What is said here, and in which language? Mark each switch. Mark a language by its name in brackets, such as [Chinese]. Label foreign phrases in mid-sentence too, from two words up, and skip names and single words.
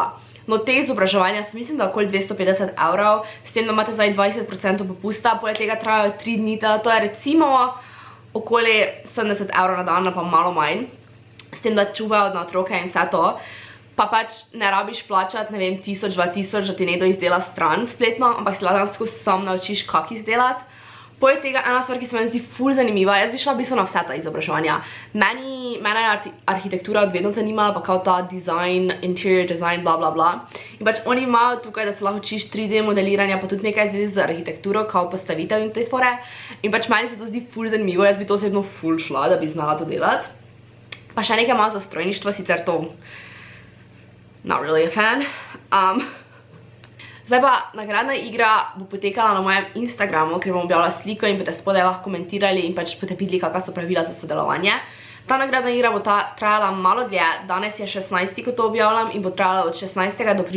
[Slovenian] No, te izobraževanja sem mislim, da okoli 250 €, s tem, da imate zdaj 20% popusta, poleg tega trajajo 3 dni, to je recimo okoli 70 € na dan, pa malo manj, s tem, da čuvajo na otroke in vse to, pa pač ne rabiš plačati, ne vem, 1000, 2000, da ti nekdo izdela stran spletno, ampak se lahko sam naučiš, kako izdelati. Poleg tega, ena stvar, ki se meni zdi ful zanimiva, jaz bi šla v bistvu na vse ta izobraževanja. Mene je arhitektura vedno zanimala, pa kao ta design, [English] interior design, [Slovenian] bla bla bla. In pač oni imajo tukaj, da se lahko učiš 3D modeliranja, pa tudi nekaj zvezi z arhitekturo, kao postavitev in te fore. In pač meni se to zdi ful zanimivo, jaz bi to osebno ful šla, da bi znala to delati. Pa še nekaj malo za strojništvo, sicer to [English] not really a fan. [Slovenian] Zdaj pa, nagradna igra bo potekala na mojem Instagramu, ker bom objavila sliko in boste spodaj lahko komentirali in pač boste videli, kakva so pravila za sodelovanje. Ta nagradna igra bo trajala malo dlje, danes je 16. ko to objavljam in bo trajala od 16.